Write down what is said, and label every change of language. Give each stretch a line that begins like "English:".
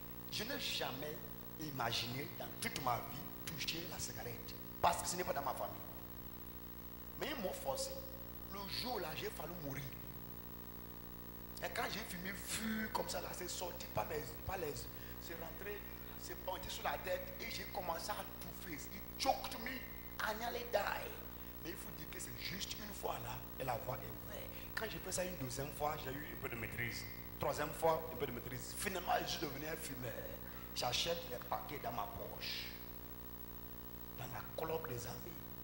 French: Je n'ai jamais imaginé dans toute ma vie toucher la cigarette. Parce que ce n'est pas dans ma famille. Mais ils m'ont forcé. Le jour là, j'ai fallu mourir. Et quand j'ai fumé, comme ça, là, c'est sorti par les c'est rentré, c'est monté sur la tête et j'ai commencé à touffer.
English: It choked me, I nearly die.
French: Mais il faut dire que c'est juste une fois là et la voie est ouverte. Quand j'ai fait ça une deuxième fois, j'ai eu un peu de maîtrise. Troisième fois, un peu de maîtrise. Finalement, je suis devenu un fumeur. J'achète les paquets dans ma poche. Dans la club des amis.